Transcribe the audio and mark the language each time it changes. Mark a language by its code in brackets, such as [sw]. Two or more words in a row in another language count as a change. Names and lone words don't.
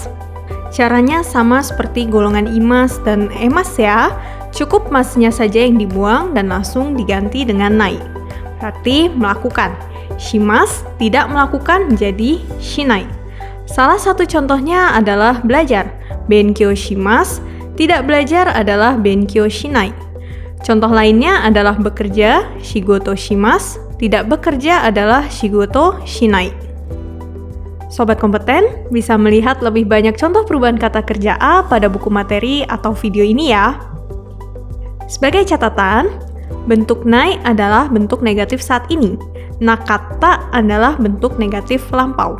[id] Caranya sama seperti golongan imas dan emas ya. Cukup masnya saja yang dibuang dan langsung diganti dengan nai. Berarti melakukan. Shimas tidak melakukan menjadi shinai. Salah satu contohnya adalah belajar. [ja] 勉強します, [id] tidak belajar adalah [ja] 勉強しない. [id] Contoh lainnya adalah bekerja. [ja] 仕事します, [id] tidak bekerja adalah [ja] 仕事しない. [id] Sobat Kompeten bisa melihat lebih banyak contoh perubahan kata kerja a pada buku materi atau video ini ya. Sebagai catatan, bentuk nai adalah bentuk negatif saat ini. Nakata adalah bentuk negatif lampau.